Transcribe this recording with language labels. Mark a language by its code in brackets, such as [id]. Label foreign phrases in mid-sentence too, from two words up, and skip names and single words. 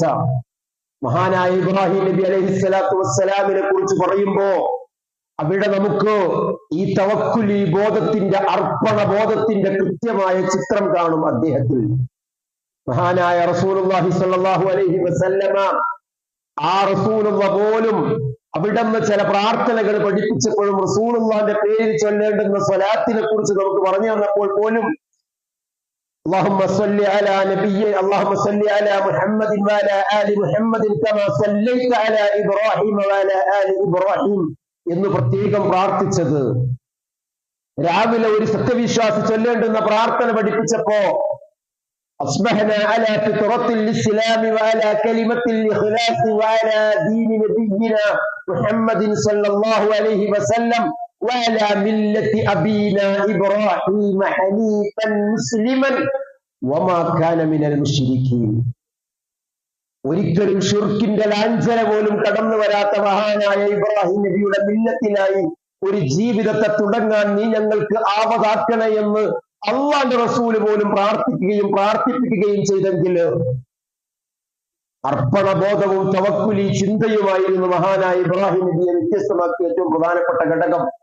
[ml] മഹാനായ ഇബ്രാഹിം നബി [ar] عليه الصلاة والسلام [ml] കുറിച്ച് പറയുമ്പോ അവിടെ നമുക്ക് ഈ തവക്കുലി ബോധത്തിന്റെ, അർപ്പണ ബോധത്തിന്റെ കൃത്യമായ ചിത്രം കാണും അദ്ദേഹത്തിൽ. മഹാനായ [ar] رسول الله صلى الله عليه وسلم, [ml] ആ റസൂലുള്ള പോലും അവിടുന്ന് ചില പ്രാർത്ഥനകൾ പഠിപ്പിച്ചപ്പോഴും റസൂലുള്ളാഹിന്റെ പേരിൽ ചൊല്ലേണ്ടുന്ന സ്വലാത്തിനെ കുറിച്ച് നമുക്ക് പറഞ്ഞു തന്നപ്പോൾ പോലും [ar] اللهم صل على نبي اللهم صل على محمد وعلى آل محمد كما صليت على إبراهيم وعلى آل إبراهيم [ml] എന്ന് പ്രത്യേകം പ്രാർത്ഥിച്ചത്. രാവിലെ ഒരു സത്യവിശ്വാസി ചൊല്ലേണ്ടുന്ന പ്രാർത്ഥന പഠിപ്പിച്ചപ്പോ [ar] أصبحنا على فطرة الإسلام وعلى كلمة الإخلاص وعلى دين نبينا محمد صلى الله عليه وسلم وعلى ملة أبينا إبراهيم حنيفا مسلما وما كان من المشركين. [ml] ഒരിക്കലും ഷിർക്കിന്റെ ലാഞ്ചന പോലും കടന്നു വരാത്ത മഹാനായ ഇബ്രാഹിം നബിയുടെ മില്ലത്തിനായി ഒരു ജീവിതത്തെ തുടങ്ങാൻ നീ ഞങ്ങൾക്ക് ആവതാക്കണേ എന്ന് അള്ളാന്റെ റസൂല് പോലും പ്രാർത്ഥിപ്പിക്കുകയും ചെയ്തെങ്കിൽ അർപ്പണബോധവും തവക്കുലി ചിന്തയുമായിരുന്നു മഹാനായ ഇബ്രാഹിം നബിയെ വ്യത്യസ്തമാക്കിയ ഏറ്റവും പ്രധാനപ്പെട്ട ഘടകം.